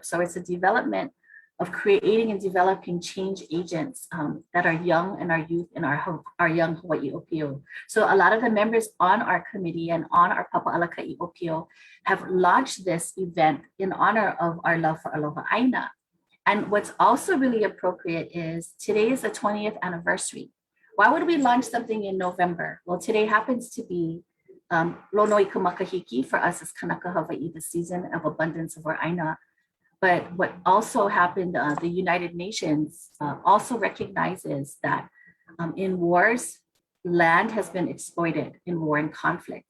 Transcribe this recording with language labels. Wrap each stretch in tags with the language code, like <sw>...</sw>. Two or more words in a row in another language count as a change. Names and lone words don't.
<en>So it's a development of creating and developing change agents that are young and our youth and our young Hawaii Opio. So a lot of the members on our committee and on our Papa Alakai Opio have launched this event in honor of our love for</en> <haw>Aloha ʻAina.</haw> <en>And what's also really appropriate is today is the 20th anniversary. Why would we launch something in November? Well, today happens to be</en> <haw>Lonoi Kamakahiki</haw> <en>for us as</en> <haw>Kanaka Hawaii,</haw> <en>the season of abundance of our ʻAina. But what also happened, the United Nations also recognizes that in wars, land has been exploited in war and conflict.</en>